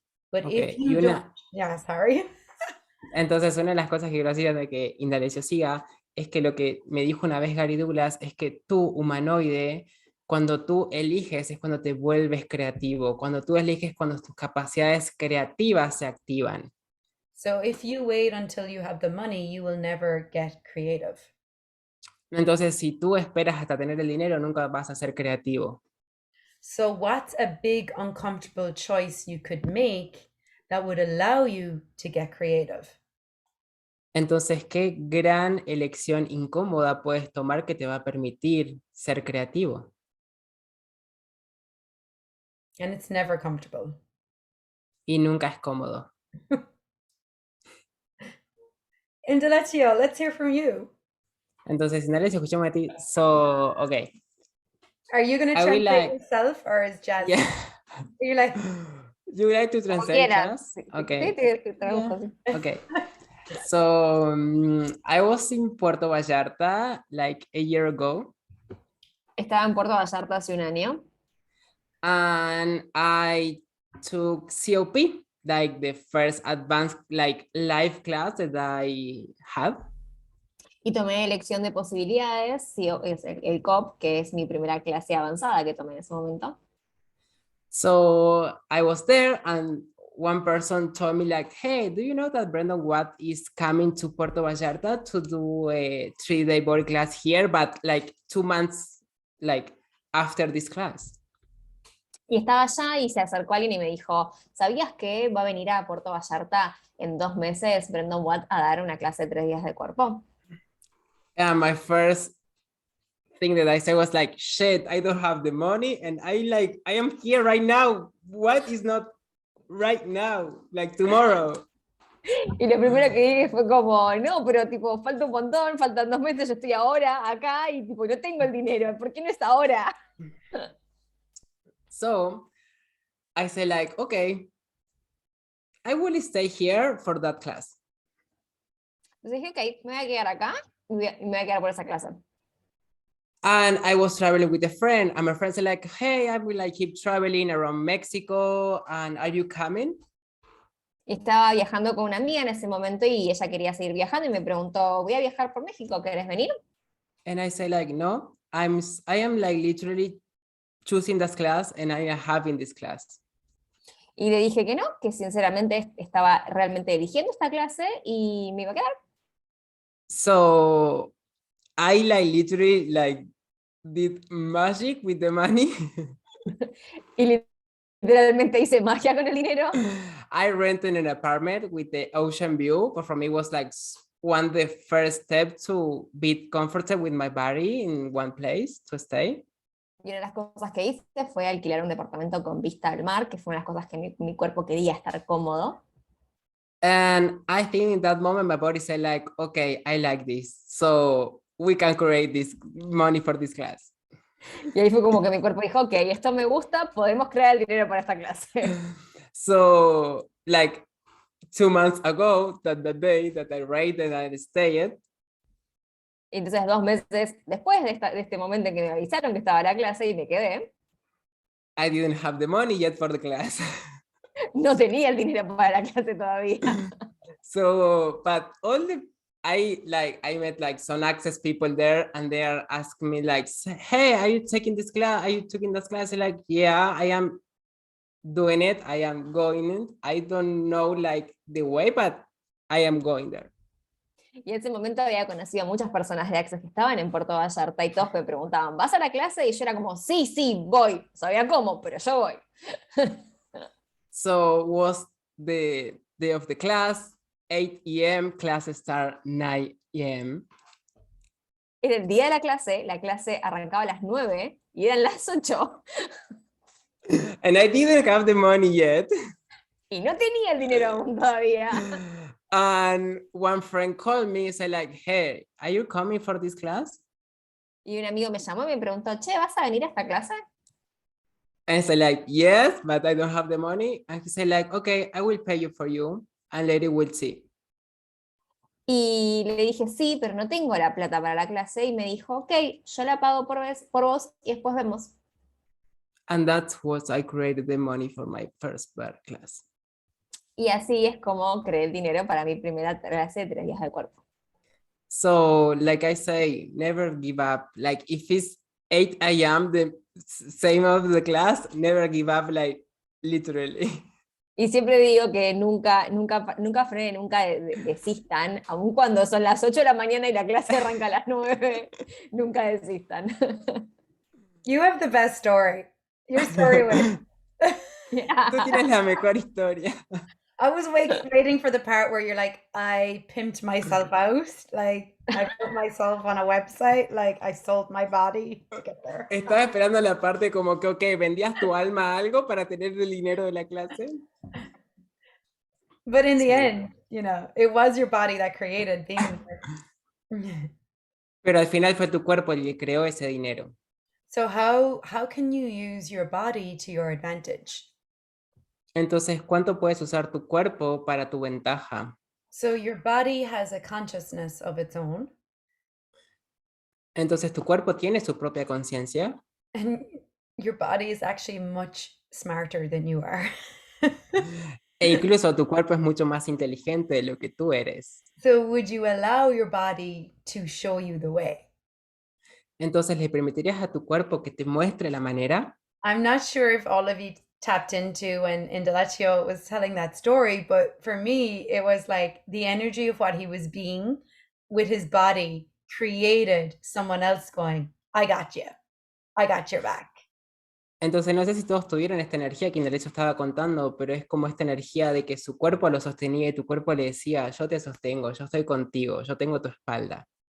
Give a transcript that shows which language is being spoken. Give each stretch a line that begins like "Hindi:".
English: But Ok, if y you don't,
Spanish: una,
English: yeah, sorry.
Spanish: entonces una de las cosas que quiero decir de que Indalecio siga es que lo que me dijo una vez Gary Douglas es que tú, humanoide, cuando tú eliges es cuando te vuelves creativo, cuando tú eliges cuando tus capacidades creativas se activan.
English: So if you wait until you have the money, you will never get creative.
Spanish: Entonces, si tú esperas hasta tener el dinero, nunca vas a ser creativo.
English: So what's a big uncomfortable choice you could make that would allow you to get creative?
Spanish: Entonces, ¿qué gran elección incómoda puedes tomar que te va a permitir ser creativo?
English: And it's never comfortable.
Spanish: Y nunca es cómodo.
English: Indaletio, let's hear from you.
Spanish: Entonces, Indalecio, escuchamos a ti.
English: So, okay. Are you going to I will translate like, yourself or is Jazz? yeah. You're like, You would like to
Spanish: Como
English: translate,
Spanish: quieras.
English: Jazz?
Spanish: Sí,
English: Okay.
Spanish: te
English: Yeah.
Spanish: traduzco, sí.
English: Okay. So, I was in Puerto Vallarta like a year ago,
Spanish: Estaba en Puerto Vallarta hace un año
English: and I took COP, like the first advanced like live class that I had.
Spanish: y tomé elección de posibilidades, sí, es el COP, que es mi primera clase avanzada que tomé en ese momento.
English: So I was there, and one person told me like, hey, do you know that Brendan Watt is coming to Puerto Vallarta to do a 3-day body class here, but like 2 months like after this class?
Spanish: Y estaba allá y se acercó alguien y me dijo, ¿sabías que va a venir a Puerto Vallarta en 2 meses Brendan Watt a dar una clase de 3 días de cuerpo?
English: And my first thing that I said was like, shit, I don't have the money, and I am here right now. What is not right now? Like tomorrow.
Spanish: Y lo primero que dije fue como, no, pero tipo, falta un montón, faltan 2 meses, yo estoy ahora acá y tipo, no tengo el dinero, ¿por qué no es ahora?
English: So I said like, okay, I will stay here for that class.
Spanish: Entonces dije, ok, me voy a quedar acá y me voy a quedar por esa clase.
English: And I was traveling with a friend, and my friend said like, hey, I will like keep traveling around Mexico, and are you coming?
Spanish: Y estaba viajando con una amiga en ese momento y ella quería seguir viajando y me preguntó, voy a viajar por México, ¿querés venir?
English: And I say like, no, I am like literally choosing this class, and I am having this class.
Spanish: Y le dije que no, que sinceramente estaba realmente eligiendo esta clase y me iba a quedar.
English: So I like literally like did magic with the money.
Spanish: Y literalmente hice magia con el dinero.
English: I rented an apartment with the ocean view, but for me it was like the first step to be comfortable with my body in one place to stay.
Spanish: Y una de las cosas que hice fue alquilar un departamento con vista al mar, que fue una de las cosas que mi cuerpo quería estar cómodo.
English: And I think in that moment my body said like, okay, I like this, so we can create this money for this class.
Spanish: Y ahí fue como que mi cuerpo dijo, ok, esto me gusta, podemos crear el dinero para esta clase.
English: So like 2 months ago, that the day that I rate and I stayed,
Spanish: Y entonces 2 meses después de este momento en que me avisaron que estaba la clase y me quedé,
English: I didn't have the money yet for the class.
Spanish: no tenía el dinero para la clase todavía.
English: So, but I met like some access people there, and they are asking me like, hey, are you taking this class? Are you taking this class? I'm like, yeah, I am doing it. I am going it. I don't know like the way, but I am going there.
Spanish: Y en ese momento había conocido a muchas personas de Access que estaban en Puerto Vallarta y todos me preguntaban, ¿vas a la clase? Y yo era como, sí, sí, voy. No sabía cómo, pero yo voy.
English: So was the day of the class, 8 a.m., class start 9 a.m.
Spanish: Era el día de la clase arrancaba a las 9 y eran las 8
English: And I didn't have the money yet.
Spanish: y no tenía el dinero aún todavía.
English: And one friend called me and said like, hey, are you coming for this class?
Spanish: Y un amigo me llamó y me preguntó, che, ¿vas a venir a esta clase?
English: And I said like, yes, but I don't have the money. And he said like, okay, I will pay you for you and later we'll see.
Spanish: Y le dije, sí, pero no tengo la plata para la clase. Y me dijo, ok, yo la pago por vos y después vemos.
English: And that's what I created the money for my first bar class.
Spanish: Y así es como creé el dinero para mi primera clase de 3 días de cuerpo.
English: So like I say, never give up. Like if it's 8 a.m., the same of the class, never give up, like literally.
Spanish: Y siempre digo que nunca, nunca, nunca frenen, nunca desistan, aun cuando son las 8 de la mañana y la clase arranca a las 9, nunca desistan.
English: You have the best story. Your story was.
Spanish: Tú tienes la mejor historia.
English: I was waiting for the part where you're like, I pimped myself out. Like, I put myself on a website. Like, I sold my body to get there.
Spanish: Estaba esperando la parte como que, ok, vendías tu alma a algo para tener el dinero de la clase.
English: But in the end, you know, it was your body that created being there.
Spanish: Pero al final fue tu cuerpo el que creó ese dinero.
English: So how can you use your body to your advantage?
Spanish: Entonces, ¿cuánto puedes usar tu cuerpo para tu ventaja?
English: So your body has a consciousness of its own,
Spanish: Entonces, tu cuerpo tiene su propia conciencia.
English: and your body is actually much smarter than you are.
Spanish: E incluso tu cuerpo es mucho más inteligente de lo que tú eres.
English: So would you allow your body to show you the way?
Spanish: Entonces, ¿le permitirías a tu cuerpo que te muestre la manera?
English: I'm not sure if all of you tapped into when Indalecio was telling that story, but for me, it was like the energy of what he was being with his body created someone else going, I got you. I got your back.
Spanish: Entonces, no sé si todos tuvieron esta energía que Indalecio estaba contando, pero es como esta energía de que su cuerpo lo sostenía y tu cuerpo le decía, yo te sostengo, yo estoy contigo, yo tengo tu espalda.